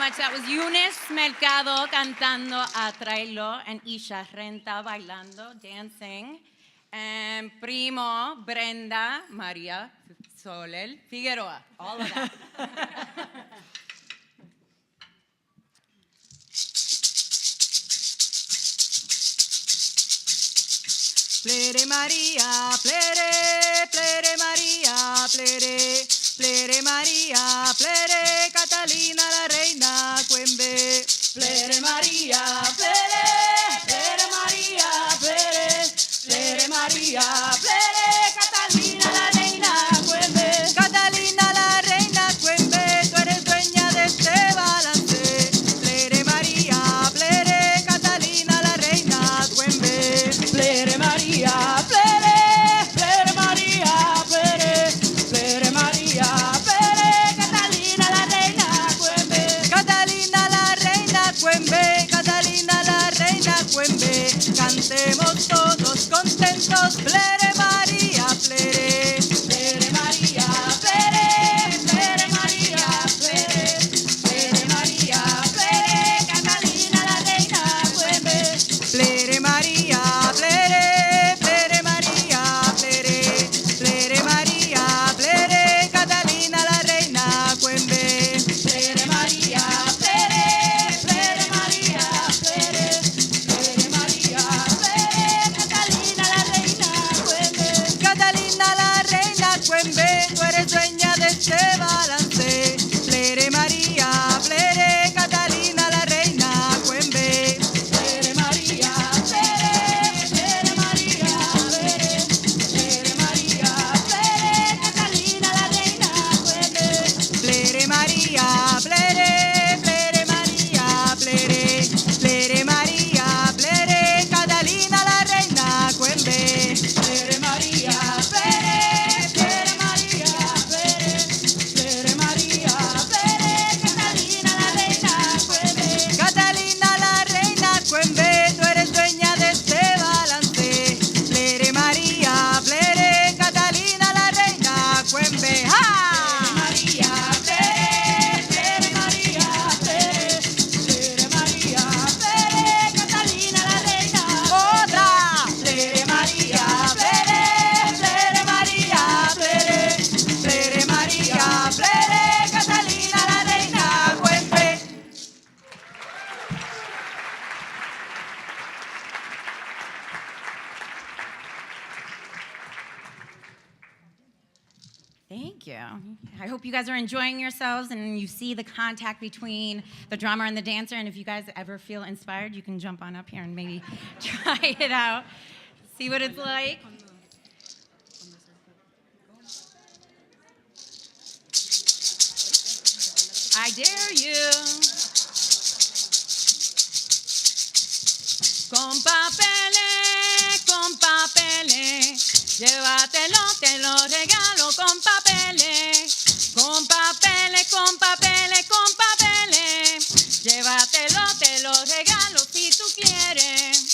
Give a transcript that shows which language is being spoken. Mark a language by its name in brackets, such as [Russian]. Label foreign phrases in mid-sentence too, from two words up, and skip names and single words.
[English] That was Eunice Mercado cantando Atráelo, and Isha Renta bailando, dancing. And Primo, Brenda, Maria, Solel, Figueroa, all of that. [Spanish] Plere María, plere, plere María, plere, plere María, plere Catalina la reina Cuembe. Plere María, plere, plere María, plere, plere María, plere Catalina la reina Cuembe. Catalina la reina Cuembe, tú eres dueña de este balance. Plere María, plere Catalina la reina Cuembe. Plere María, plere, plere María, plere, plere María, plere Catalina la reina Cuembe. Catalina la reina Cuembe, Catalina la reina Cuembe. Cantemos todos contentos, plere María, plere, plere María, plere, plere María, plere, plere María, plere Catalina la reina Cuembe. Plere María, plere, plere María, plere, plere María, plere Catalina la reina Cuembe. Plere María, plere, plere María, plere, plere María, plere Catalina la reina Cuembe. Catalina la reina Cuembe, tú eres dueña de este balance. Plere María, plere Catalina la reina Cuembe. Plere María, plere, plere María, plere, plere María, plere Catalina la reina Cuembe. Plere María, plere, plere María, plere, plere María, plere Catalina la reina Cuembe. Plere María, plere, plere María, plere, plere María, plere Catalina la reina Cuembe. Catalina la reina Cuembe, tú eres dueña de este balance. Plere María, plere Catalina la reina Cuembe. ¡Ja! María, plere, plere María, plere, plere María, plere Catalina la reina. ¡Otra! Plere María, plere, plere María, plere, plere María, plere Catalina la reina Cuembe. [English] Thank you. I hope you guys are enjoying yourselves and you see the contact between the drummer and the dancer. And if you guys ever feel inspired, you can jump on up here and maybe try it out, see what it's like. I dare you. [Spanish] Con papeles, llévatelo, te lo regalo con papeles, con papeles, con papeles, con papeles, llévatelo, te lo regalo si tú quieres.